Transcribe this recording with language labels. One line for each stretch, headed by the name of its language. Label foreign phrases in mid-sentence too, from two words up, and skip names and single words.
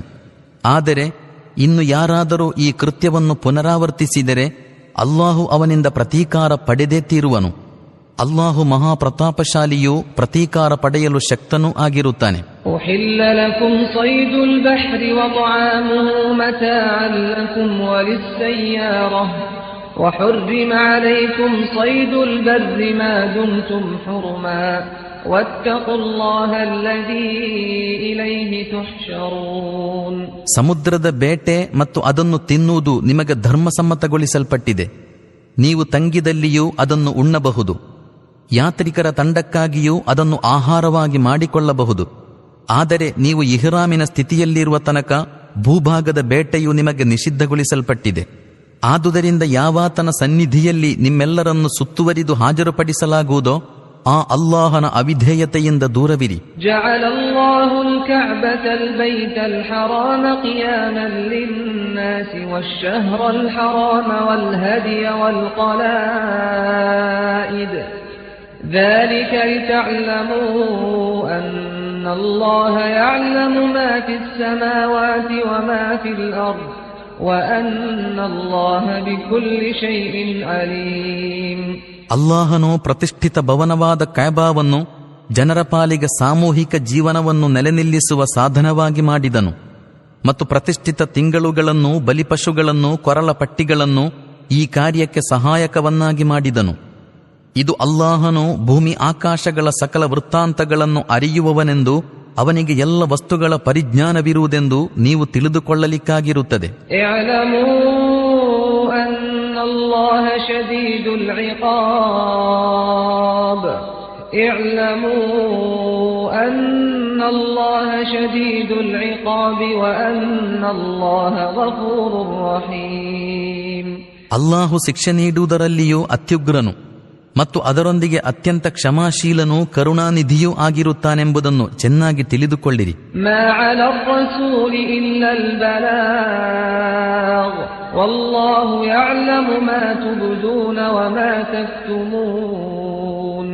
Kannada: ಆದರೆ ಇನ್ನು ಯಾರಾದರೂ ಈ ಕೃತ್ಯವನ್ನು ಪುನರಾವರ್ತಿಸಿದರೆ ಅಲ್ಲಾಹು ಅವನಿಂದ ಪ್ರತೀಕಾರ ಪಡೆದೇ ತೀರುವನು. ಅಲ್ಲಾಹು ಮಹಾಪ್ರತಾಪಶಾಲಿಯೂ ಪ್ರತೀಕಾರ ಪಡೆಯಲು ಶಕ್ತನೂ ಆಗಿರುತ್ತಾನೆ.
Arabic: أحل لكم صيد البحر وطعامه متاعا لكم وللسيارة وحرم عليكم صيد البر ما دمتم حرما واتقوا الله الذي إليه تحشرون.
Kannada: ಸಮುದ್ರದ ಬೇಟೆ ಮತ್ತು ಅದನ್ನು ತಿನ್ನುವುದು ನಿಮಗೆ ಧರ್ಮಸಮ್ಮತಗೊಳಿಸಲ್ಪಟ್ಟಿದೆ. ನೀವು ತಂಗಿದಲ್ಲಿಯೂ ಅದನ್ನು ಉಣ್ಣಬಹುದು. ಯಾತ್ರಿಕರ ತಂಡಕ್ಕಾಗಿಯೂ ಅದನ್ನು ಆಹಾರವಾಗಿ ಮಾಡಿಕೊಳ್ಳಬಹುದು. ಆದರೆ ನೀವು ಇಹ್ರಾಮಿನ ಸ್ಥಿತಿಯಲ್ಲಿರುವ ತನಕ ಭೂಭಾಗದ ಬೇಟೆಯು ನಿಮಗೆ ನಿಷಿದ್ಧಗೊಳಿಸಲ್ಪಟ್ಟಿದೆ. ಆದುದರಿಂದ ಯಾವಾತನ ಸನ್ನಿಧಿಯಲ್ಲಿ ನಿಮ್ಮೆಲ್ಲರನ್ನು ಸುತ್ತುವರಿದು ಹಾಜರುಪಡಿಸಲಾಗುವುದೋ ಆ ಅಲ್ಲಾಹನ ಅವಿಧೇಯತೆಯಿಂದ ದೂರವಿರಿ.
Arabic: جعل الله الكعبة البيت الحرام قياما للناس والشهر الحرام والهدي والقلائد ذلك لتعلموا أن الله يعلم ما في السماوات وما في الأرض وأن الله بكل شيء عليم.
Kannada: ಅಲ್ಲಾಹನು ಪ್ರತಿಷ್ಠಿತ ಭವನವಾದ ಕಅಬಾವನ್ನು ಜನರ ಪಾಲಿಗೆ ಸಾಮೂಹಿಕ ಜೀವನವನ್ನು ನೆಲೆನಿಲ್ಲಿಸುವ ಸಾಧನವಾಗಿ ಮಾಡಿದನು ಮತ್ತು ಪ್ರತಿಷ್ಠಿತ ತಿಂಗಳುಗಳನ್ನು, ಬಲಿಪಶುಗಳನ್ನು, ಕೊರಳ ಪಟ್ಟಿಗಳನ್ನು ಈ ಕಾರ್ಯಕ್ಕೆ ಸಹಾಯಕವನ್ನಾಗಿ ಮಾಡಿದನು. ಇದು ಅಲ್ಲಾಹನು ಭೂಮಿ ಆಕಾಶಗಳ ಸಕಲ ವೃತ್ತಾಂತಗಳನ್ನು ಅರಿಯುವವನೆಂದು, ಅವನಿಗೆ ಎಲ್ಲ ವಸ್ತುಗಳ ಪರಿಜ್ಞಾನವಿರುವುದೆಂದು ನೀವು ತಿಳಿದುಕೊಳ್ಳಲಿಕ್ಕಾಗಿರುತ್ತದೆ.
Arabic: الله شديد العقاب اعلموا أن الله شديد العقاب وأن الله غفور رحيم.
Kannada: ಅಲ್ಲಾಹು ಶಿಕ್ಷೆ ನೀಡುವುದರಲ್ಲಿಯೂ ಅತ್ಯುಗ್ರನು ಮತ್ತು ಅದರೊಂದಿಗೆ ಅತ್ಯಂತ ಕ್ಷಮಾಶೀಲನೂ ಕರುಣಾನಿಧಿಯೂ ಆಗಿರುತ್ತಾನೆಂಬುದನ್ನು ಚೆನ್ನಾಗಿ ತಿಳಿದುಕೊಳ್ಳಿರಿ.
Arabic: ما على الرسول إلا البلاغ والله يعلم ما تبدون وما تكتمون.